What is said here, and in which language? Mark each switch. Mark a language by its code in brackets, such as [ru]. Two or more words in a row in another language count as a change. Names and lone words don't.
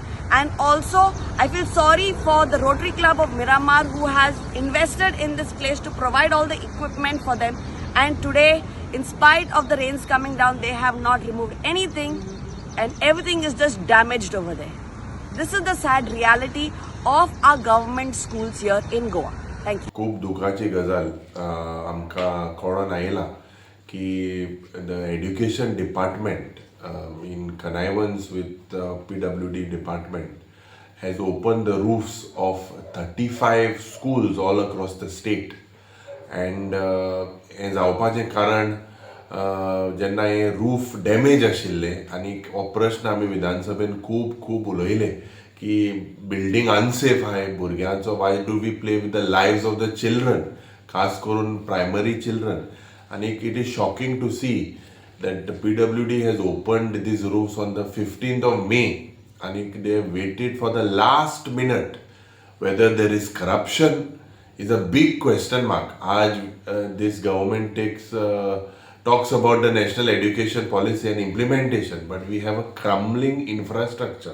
[en] And also, I feel sorry for the Rotary Club of Miramar, who has invested in this place to provide all the equipment for them. And today, in spite of the rains coming down, they have not removed anything and everything is just damaged over there. This is the sad reality of our government schools here in Goa. Thank you. [kok] खूप दुखाची गजाल आमकां कळोन आयला की [en] the education department in connivance with the PWD department has opened the roofs of 35 schools all across the state. [kok] And हे जावपाचें कारण जेन्ना हे रूफ डॅमेज आशिल्ले आनी हो प्रश्न आमी विधानसभेन खूब उलयले की [en] building unsafe [kok] आहाय भुरग्यांचो. [en] Why do we play with the lives of the children, [kok] खास करून [en] primary children. आनी it is shocking to see that the PWD has opened these roofs on the 15th of May and they have waited for the last minute. Whether there is corruption is a big question mark. This government talks about the national education policy and implementation, but we have a crumbling infrastructure.